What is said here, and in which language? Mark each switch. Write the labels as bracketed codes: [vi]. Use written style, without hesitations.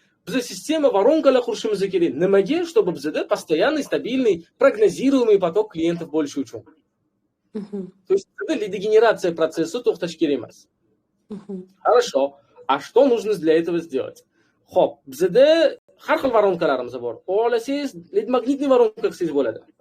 [uz] Biz sistema воронкалар qurishimiz kerak. Nimaga? [ru] Чтобы bizda постоянный, стабильный, прогнозируемый поток клиентов [uz] bo'lishi uchun. [ru] То есть это лидогенерация процесса [uz] to'xtash kerak emas. [ru] Хорошо. А что нужно для этого сделать? [uz] Xo'p, bizda har xil воронкаларimiz bor. Olasangiz, lead-magnitniy воронка qilsangiz bo'ladi.